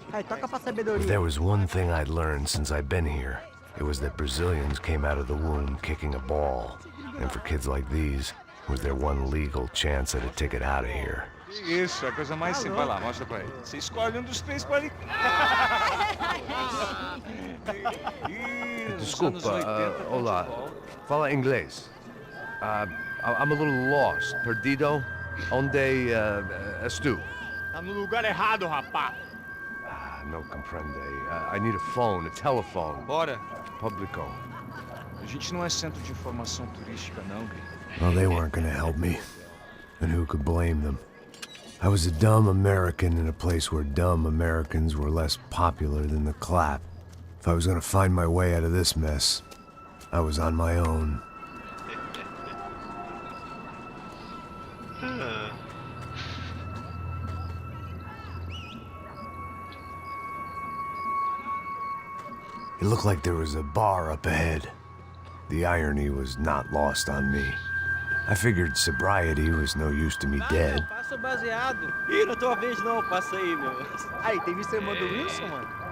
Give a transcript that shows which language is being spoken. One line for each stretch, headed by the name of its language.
English: If there was one thing I'd learned since I've been here, it was that Brazilians came out of the womb kicking a ball. And for kids like these, it was their one legal chance at a ticket out of here.
Portuguese: Isso, é a coisa mais simples. Vai lá, mostra pra ele. Você escolhe dos três pra ele. Desculpa, olá. Fala inglês.
English: I'm a little lost.
Portuguese: Perdido? Onde estou? Tá no lugar errado, rapá.
Spanish: No comprende.
English: I need a phone, a telephone.
Portuguese: Bora. Publico. A gente não é centro de informação turística, não, Gui.
English: Well, they weren't gonna help me. And who could blame them? I was a dumb American in a place where dumb Americans were less popular than the clap. If I was gonna find my way out of this mess, I was on my own. It looked like there was a bar up ahead. The irony was not lost on me. I figured sobriety was no use to me dead.
Portuguese: Passa baseado. Ih, não é tua vez não, passa aí, meu. Aí, tem visto a irmã do Wilson, mano?